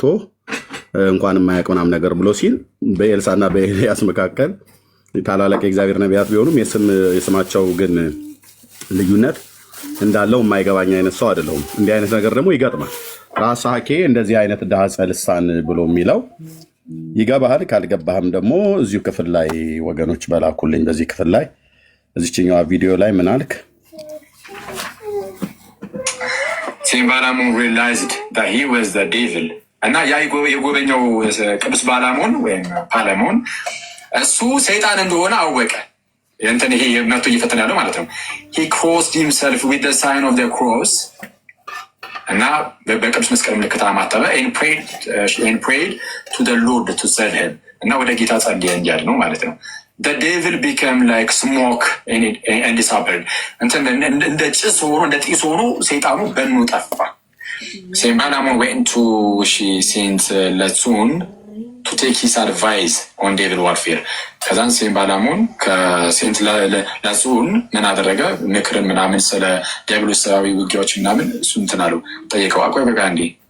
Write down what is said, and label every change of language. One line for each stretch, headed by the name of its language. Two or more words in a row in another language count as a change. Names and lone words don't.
Amharic: እንኳን የማያውቅ ምናምን ነገር ብሎ ሲል በኤልሳና በኤልያስ መካከል ታላላቅ የእግዚአብሔር ነቢያት ቢሆኑም የስማቸው ግን ልዩነት እንዳለው የማይገባኝ አይነት ሰው አይደለሁም። እንዲህ አይነት ነገር ደግሞ ይገጥማል። ራሳኬ እንደዚህ አይነት ዳህፀ ልሳን ብሎ የሚለው ይገባሃል። ካልገባህም ደግሞ እዚሁ ክፍል ላይ ወገኖች በላኩልኝ በዚህ ክፍል ላይ እዚችኛዋ ቪዲዮ ላይ ምን አልክ? ሴንት ባላሞን
English: realized that he was the devil
Amharic: እና ያ የጎበኛው ቅዱስ ባላሞን ወይም ፓለሞን እሱ ሰይጣን እንደሆነ አወቀ። እንትን ይሄ መቶ እየፈተነ ያለው ማለት ነው።
English: he crossed himself with the sign of the cross
Amharic: እና በቅዱስ መስቀል ምልክት አማተበ
English: and prayed to the Lord to save him
Amharic: እና ወደ ጌታ ጸልየ እንዲያድ ነው ማለት ነው።
English: the devil became like smoke and disappeared
Amharic: እንደ ጭስ ሆኖ እንደ ጢስ ሆኖ ሰይጣኑ በኑ ጠፋ።
English: ሴንት ባላሞን went to Saint Latsun to take his advice on devil warfare።
Amharic: ከዛን ሴንት ባላሞን ከሴንት ላጹን ምን አደረገ? ምክርን ምናምን ስለ ዲያብሎሳዊ ውጊያዎች ምናምን እሱ እንትን አለው ጠየቀው። አቆይ በቃ እንዴ